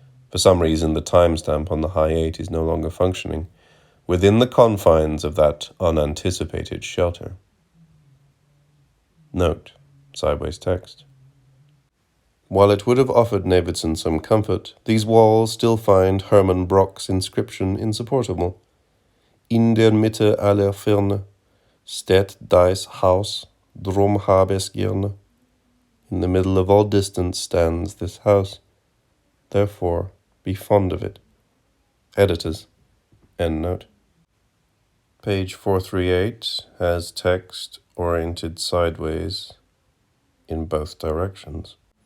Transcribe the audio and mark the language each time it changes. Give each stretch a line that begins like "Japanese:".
English: For some reason, the timestamp on the high 8 is no longer functioning, within the confines of that unanticipated shelter. Note, sideways text. While it would have offered Navidson some comfort, these walls still find Herman Brock's inscription insupportable.
German: In der Mitte aller Ferne steht dies Haus, drum hab es gerne.
English: In the middle of all distance stands this house, therefore be fond of it. Editors. Endnote. Page 438 has text oriented sideways in both directions.